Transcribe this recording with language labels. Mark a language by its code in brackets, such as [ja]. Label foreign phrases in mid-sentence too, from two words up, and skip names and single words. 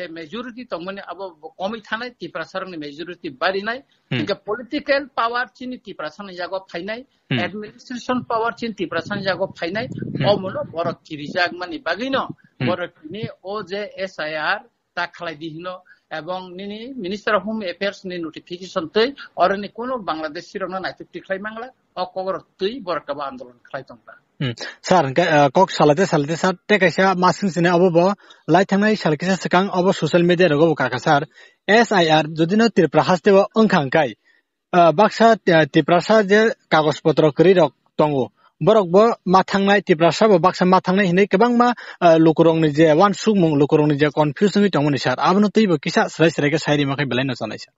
[trp] মেজরিটি তংমানে আবো কমি থানায় ত্রিপুরাসারংনি মেজরিটি বাড়িনাই ইনকা [en] political power [trp] চিনি ত্রিপুরাসারং জায়গা ফাইনাই [en] administration power [trp] চিনি ত্রিপুরাসারং জায়গা ফাইনাই অমনো বড় কিরিজাগ মানি বাগিনো বড় কিনি ও যে এসআইআর তা খালাই দিহিনো এবং নিনি [en] minister of home affairs [trp] নি নোটিফিকেশন তুই অরনি কোনো বাংলাদেশি রংনা নাইতুক টিখাই মাংলা অকগর তুই বড় কাবা আন্দোলন খালাই তংলা sar kok salate sar tekaisa masing sine abo lai thangnai salkisa sakang abo [en] social media [trp] rogo kaka sar SIR jodino Tripura haste ongkhang kai baksa Tripura je kagos potro kri rok tongo borok bo mathangnai Tripura bo baksa mathangnai hinai kebang ma lokurong ni je wan sukmung lokurong ni je confusion ni tongmoni sar abno teibo kisa srai ke sairi makai belai no sanai sar